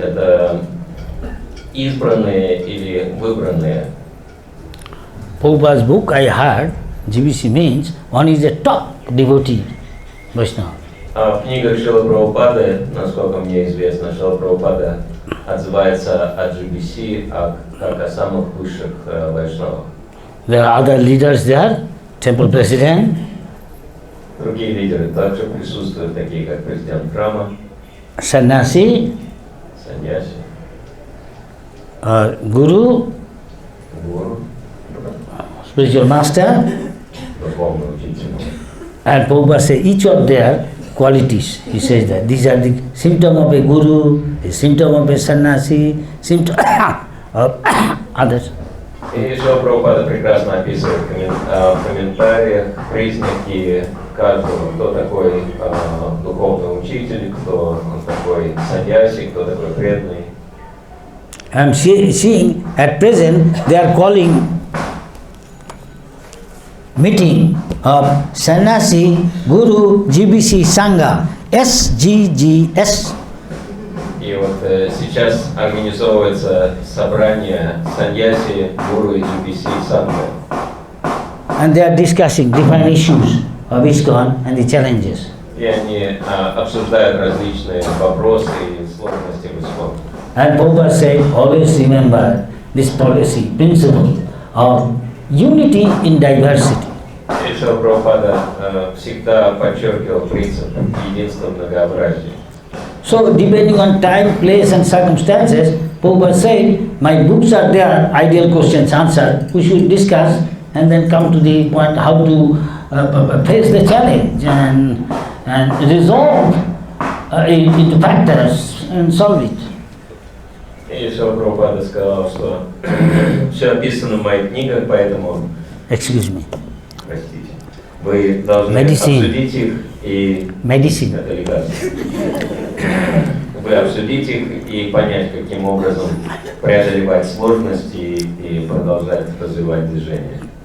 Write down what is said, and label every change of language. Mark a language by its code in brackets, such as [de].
[ru] Это избранные или выбранные? [en] Prabhupada's book I heard, GBC means one is a top devotee, Vaishnava. [ru] В книгах Шрилы Прабхупады, насколько мне известно, Шрила Прабхупада отзывается о GBC как о самых высших вайшнавах. [en] There are other leaders there, temple president, [ru] Другие лидеры также присутствуют, такие как президент храма, [en] sannyasi, [ru] саньяси, [en] guru, [ru] гуру, [en] spiritual master, [ru] духовный учитель. [en] and Prabhupada says each of their qualities. He says that these are the symptom of a guru, a symptom of a sannyasi, symptom of others. [ru] И Шрила Прабхупада прекрасно описывает в комментариях признаки каждого, кто такой духовный учитель, кто такой саньяси, кто такой преданный. [en] I'm seeing at present they are calling meeting of sannyasi, guru, GBC, sangha, SGGS. [ru] И вот сейчас организовывается собрание саньяси, гуру и GBC сангха. [en] And they are discussing different issues of ISKCON and the challenges. [ru] И они обсуждают различные вопросы и сложности в ИСККОН. [en] And Prabhupada said, always remember this policy, principle of unity in diversity. [ru] И Шрила Прабхупада всегда подчеркивал принцип единства в многообразии. [en] So depending on time, place and circumstances, Prabhupada said, my books are there, ideal questions answered. We should discuss and then come to the point how to face the challenge and resolve it into factors and solve it. [ru] И еще Прабхупада сказал, что все описано в моих книгах, поэтому, [en] Excuse me. [ru] простите, вы должны [en] Medicine. [ru] обсудить их и... [en] Medicine. [ru] Это лекарство. Вы обсудить их и понять, каким образом преодолевать сложности и продолжать развивать движение.